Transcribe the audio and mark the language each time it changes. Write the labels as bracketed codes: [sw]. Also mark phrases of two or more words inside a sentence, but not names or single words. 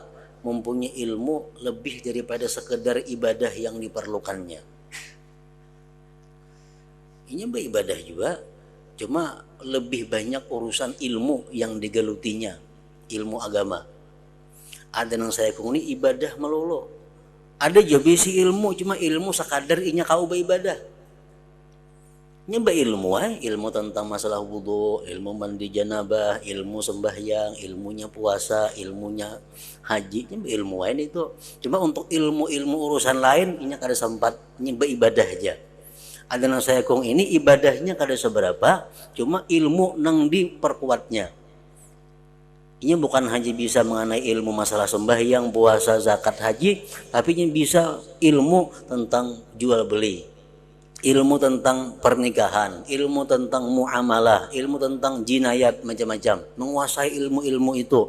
[id] Mempunyai ilmu lebih daripada sekedar ibadah yang diperlukannya. Ini beribadah juga, cuma lebih banyak urusan ilmu yang digelutinya, ilmu agama. [bjn] Ada yang saya kuni ibadah melulu, Ada juga bisi ilmu, cuma ilmu sekadar inya kau beribadah. Nyoba ilmu, ilmu tentang masalah wudhu, ilmu mandi janabah, ilmu sembahyang, ilmunya puasa, ilmunya haji, nyoba ilmu itu. Cuma untuk ilmu-ilmu urusan lain, inya kada sempat nyoba ibadah aja. Ada nang saya kong ini ibadahnya kada seberapa, cuma ilmu nang diperkuatnya. [id] Ini bukan hanya bisa mengenai ilmu masalah sembahyang, puasa, zakat, haji, tapi ini bisa ilmu tentang jual beli, ilmu tentang pernikahan, ilmu tentang muamalah, ilmu tentang jinayat macam-macam, menguasai ilmu-ilmu itu.